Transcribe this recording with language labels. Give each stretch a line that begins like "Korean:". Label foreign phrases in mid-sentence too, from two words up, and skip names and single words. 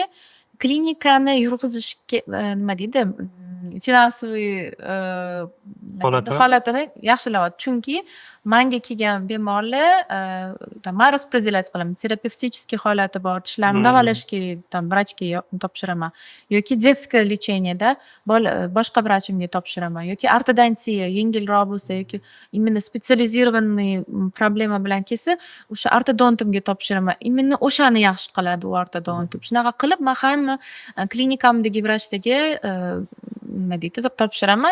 Uzbek: Klinikani yurg'izishga nima deydi? Finansiy holatini yaxshilayapti. Chunki menga kelgan bemorlar men распределять qilaman. Terapevtический holati bor, tishlarini davolash kerak, vrachga topshiraman. Yoki
Russian: детское lечениеda
Uzbek: boshqa vrachimga topshiraman. Yoki ortodontiya yengilroq bo'lsa yoki
Russian: именно spetsializированный problema
Uzbek: bilan kelsa, o'sha ortodontimga topshiraman. Именно o'shani yaxshi qiladi u ortodontim. Shunaqa qilib men hamma klinikamdagi vrachlarga nima deydi, topshiraman.